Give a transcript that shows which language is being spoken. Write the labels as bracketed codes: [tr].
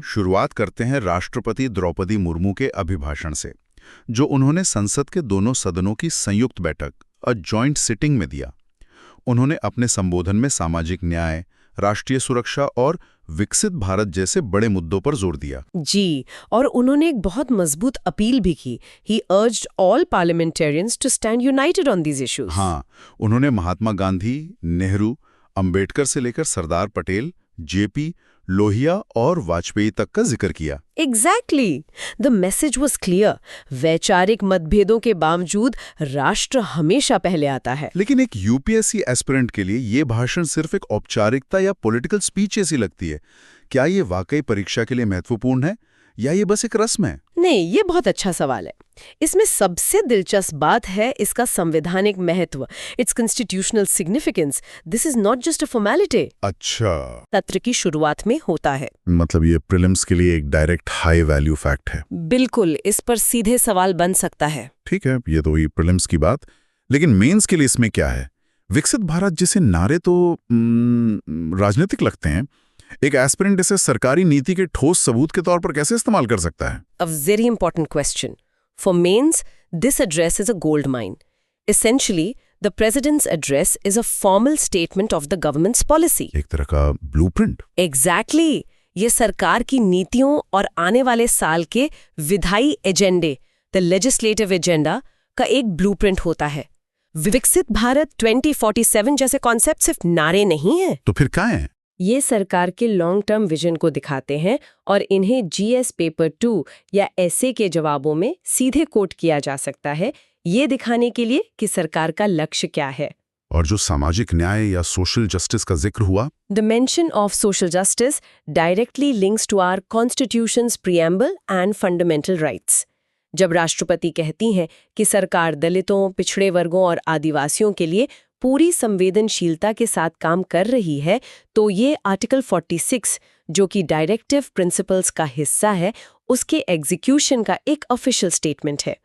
[hi] शुरुआत करते हैं राष्ट्रपति द्रौपदी मुर्मू के अभिभाषण से, जो उन्होंने संसद के दोनों सदनों की संयुक्त बैठक, [en] a joint sitting [hi] में दिया। उन्होंने अपने संबोधन में सामाजिक न्याय, राष्ट्रीय सुरक्षा और विकसित भारत जैसे बड़े मुद्दों पर जोर दिया। जी, और उन्होंने एक बहुत मजबूत अपील भी की। [en] He urged all parliamentarians to stand united on these issues. [hi] हाँ, उन्होंने महात्मा गांधी, नेहरू, अंबेडकर से लेकर सरदार पटेल, जेपी, लोहिया और वाजपेयी तक का जिक्र किया। [en] Exactly. The message was clear. [hi] वैचारिक मतभेदों के बावजूद राष्ट्र हमेशा पहले आता है। लेकिन एक यूपीएससी एस्पिरेंट के लिए ये भाषण सिर्फ एक औपचारिकता या पॉलिटिकल स्पीच जैसी लगती है। क्या ये वाकई परीक्षा के लिए महत्वपूर्ण है या ये बस एक रस्म है? नहीं, ये बहुत अच्छा सवाल है। इसमें सबसे दिलचस्प बात है इसका संवैधानिक महत्व, [en] It's constitutional significance. This is not just a formality. [hi] अच्छा, सत्र की शुरुआत में होता है। मतलब ये प्रीलिम्स के लिए एक डायरेक्ट हाई वैल्यू फैक्ट है। बिल्कुल, इस पर सीधे सवाल बन सकता है। ठीक है, ये तो हुई प्रीलिम्स की बात, लेकिन मेंस के लिए इसमें क्या है? विकसित भारत जैसे नारे तो राजनीतिक लगते हैं। एक एस्पिरेंट इसे सरकारी नीति के ठोस सबूत के तौर पर कैसे इस्तेमाल कर सकता है? [en] A very important question. For mains, this address is a gold mine. Essentially, the president's address is a formal statement of the government's policy. [hi] एक तरह का ब्लूप्रिंट। [en] Exactly. [hi] ये सरकार की नीतियों और आने वाले साल के विधायी एजेंडे, [en] the legislative agenda, [hi] का एक ब्लूप्रिंट होता है। विकसित भारत 2047 जैसे कॉन्सेप्ट सिर्फ नारे नहीं है। तो फिर क्या है? ये सरकार के लॉन्ग टर्म विजन को दिखाते हैं और इन्हें जीएस पेपर 2 या एसए के जवाबों में सीधे कोट किया जा सकता है, ये दिखाने के लिए कि सरकार का लक्ष्य क्या है। और जो सामाजिक न्याय या सोशल जस्टिस का जिक्र हुआ, [en] The mention of social justice directly links to our Constitution's preamble and fundamental rights. [hi] जब राष्ट्रपति कहती हैं कि सरकार दलितों, पिछड़े वर्गों और आदिवासियों के लिए पूरी संवेदनशीलता के साथ काम कर रही है, तो ये आर्टिकल 46, जो कि डायरेक्टिव प्रिंसिपल्स का हिस्सा है, उसके एग्जीक्यूशन का एक ऑफिशियल स्टेटमेंट है।